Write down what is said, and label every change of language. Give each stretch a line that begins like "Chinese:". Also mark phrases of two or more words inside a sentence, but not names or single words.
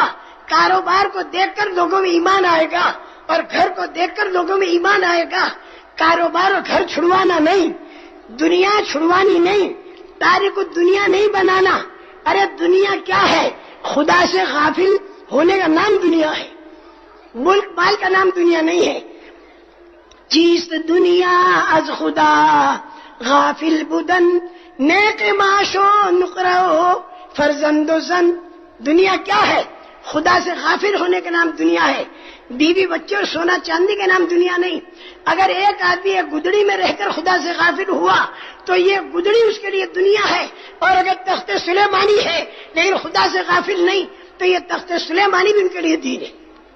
Urdu: کاروبار کو دیکھ کر لوگوں میں ایمان آئے گا اور گھر کو دیکھ کر لوگوں میں ایمان آئے گا۔ کاروبار اور گھر چھڑوانا نہیں، دنیا چھڑوانی نہیں، تاریخ کو دنیا نہیں بنانا۔ ارے دنیا کیا ہے؟ خدا سے غافل ہونے کا نام دنیا ہے، ملک مال کا نام دنیا نہیں ہے.
Persian: چیست دنیا از خدا غافل بودن، نیک معاش و نقرہ و فرزند و زن.
Urdu: دنیا کیا ہے؟ خدا سے غافل ہونے کا نام دنیا ہے. بیوی بچے اور سونا چاندی کا نام دنیا نہیں. اگر ایک آدمی ایک گدڑی میں رہ کر خدا سے غافل ہوا تو یہ گدڑی اس کے لیے دنیا ہے، اور اگر تخت سلیمانی ہے لیکن خدا سے غافل نہیں تو یہ تخت سلیمانی بھی ان کے لیے دین ہے.